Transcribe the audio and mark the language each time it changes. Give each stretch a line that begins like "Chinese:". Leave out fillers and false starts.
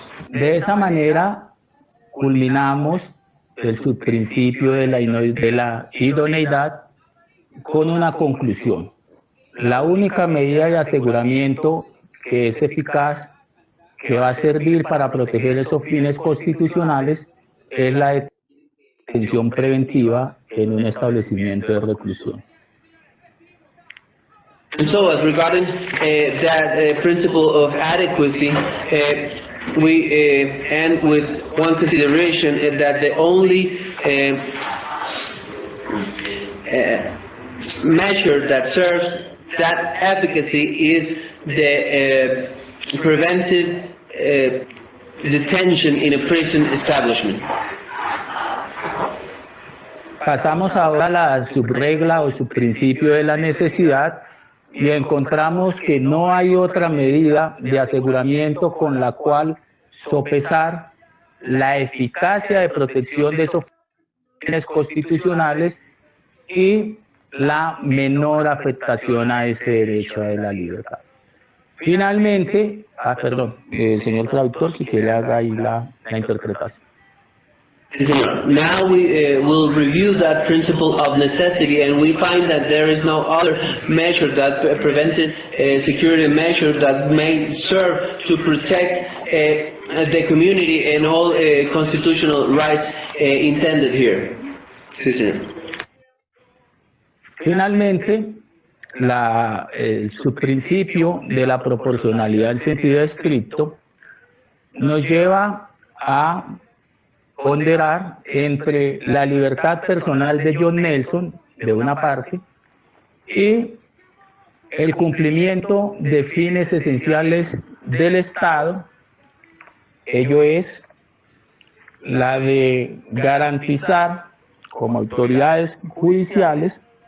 Spanish: De esa manera culminamos el subprincipio de la idoneidad con una conclusión. La única medida de aseguramiento que es eficaz, que va a servir para proteger esos fines constitucionales, es la detención preventiva en un establecimiento de reclusión.
English: And so, as regarding that principle of adequacy, we end with one consideration, that the only measure that serves that efficacy is the preventive detention in a prison establishment.
Spanish: Pasamos ahora a la subregla o subprincipio de la necesidad y encontramos que no hay otra medida de aseguramiento con la cual sopesar la eficacia de protección de esos fines constitucionales y la menor afectación a ese derecho de la libertad. Finalmente, señor traductor, si quiere haga ahí la interpretación.
English: Now we will review that principle of necessity, and we find that there is no other measure, that preventive security measure, that may serve to protect the community and all constitutional rights intended here.
Spanish: Sí, señor. Finalmente, el subprincipio de la proporcionalidad en sentido estricto nos lleva a ponderar entre la libertad personal de John Nelson, de una parte, y el cumplimiento de fines esenciales del Estado, ello es la de garantizar como autoridades judiciales